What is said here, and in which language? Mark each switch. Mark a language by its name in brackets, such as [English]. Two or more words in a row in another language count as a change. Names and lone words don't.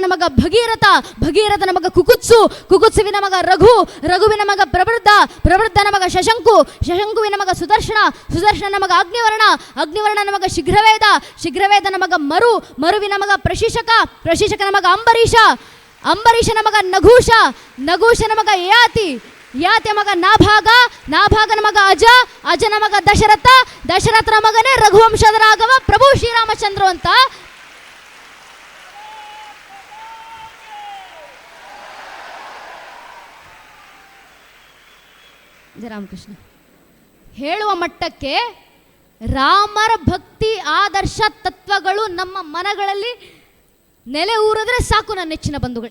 [Kannada] ಮಗ ಭಗೀರಥ, ಭಗೀರಥನ ಮಗ ಕುಕುತ್ಸು, ಕುಕುತ್ಸುವಿನ ಮಗ ರಘು, ರಘುವಿನ ಮಗ ಪ್ರವೃದ್ಧ, ಪ್ರವೃದ್ಧನ ಮಗ ಶಶಂಕು, ಶಶಂಕುವಿನ ಮಗ ಸುದರ್ಶನ, ಸುದರ್ಶನನ ಮಗ ಅಗ್ನಿವರ್ಣ, ಅಗ್ನಿವರ್ಣನ ಮಗ ಶೀಘ್ರವೇದ, ಶೀಘ್ರವೇದನ ಮಗ ಮರು, ಮರುವಿನ ಮಗ ಪ್ರಶಿಷಕ, ಪ್ರಶಿಷಕನ ಮಗ ಅಂಬರೀಷ, ಅಂಬರೀಷನ ಮಗ ನಘೂಷ, ನಘೂಷನ ಮಗ ಯಯಾತಿ, ಯಾತಿಯ ಮಗ ನಾಭಾಗ, ನಾಭಾಗನ ಮಗ ಅಜ, ಅಜನ ಮಗ ದಶರಥ, ದಶರಥನ ಮಗನೇ ರಘುವಂಶದ ರಾಘವ ಪ್ರಭು ಶ್ರೀರಾಮಚಂದ್ರ ಅಂತ ರಾಮಕೃಷ್ಣ ಹೇಳುವ ಮಟ್ಟಕ್ಕೆ ರಾಮರ ಭಕ್ತಿ ಆದರ್ಶ ತತ್ವಗಳು ನಮ್ಮ ಮನಗಳಲ್ಲಿ ನೆಲೆ ಊರಿದ್ರೆ ಸಾಕು ನನ್ನ ನೆಚ್ಚಿನ ಬಂಧುಗಳು.